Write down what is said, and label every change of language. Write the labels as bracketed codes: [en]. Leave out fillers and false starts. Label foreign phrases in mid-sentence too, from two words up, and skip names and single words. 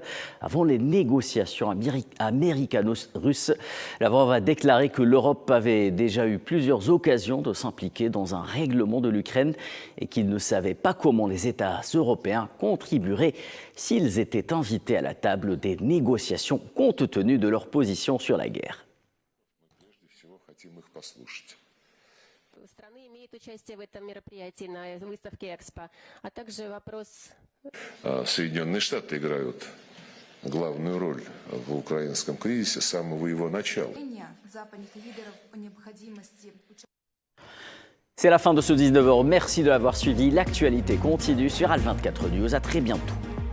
[fr] Avant les négociations américano-russes, Lavrov a déclaré que l'Europe avait déjà eu plusieurs occasions de s'impliquer dans un règlement de l'Ukraine et qu'il ne savait pas comment les États européens contribueraient s'ils étaient invités à la table des négociations compte tenu de leur position sur la guerre. [ru] Соединенные Штаты играют главную роль в украинском кризисе с самого его начала. [fr] C'est la fin de ce 19h. Merci de l'avoir suivi. L'actualité continue sur Al24 News. À très bientôt.